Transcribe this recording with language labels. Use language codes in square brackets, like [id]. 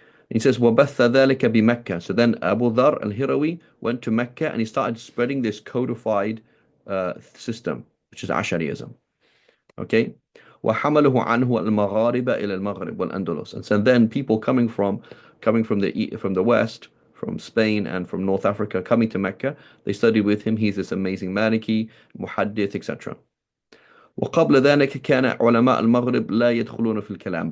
[en] He says, [ar] وَبَثَّ ذَلِكَ بِمَكَّةِ. [en] So then Abu Dhar al-Hirawi went to Mecca and he started spreading this codified system, which is Ash'ariism. [ar] Okay? وَحَمَلُهُ عَنْهُ الْمَغَارِبَ إِلَى الْمَغْرِبِ وَالْأَنْدَلُسِ. [en] And so then people coming from the west, from Spain and from North Africa, coming to Mecca, they studied with him. He's this amazing Maliki, Muhaddith, etc. [ar] وقبل ذلك كان علماء المغرب لا يدخلون في الكلام.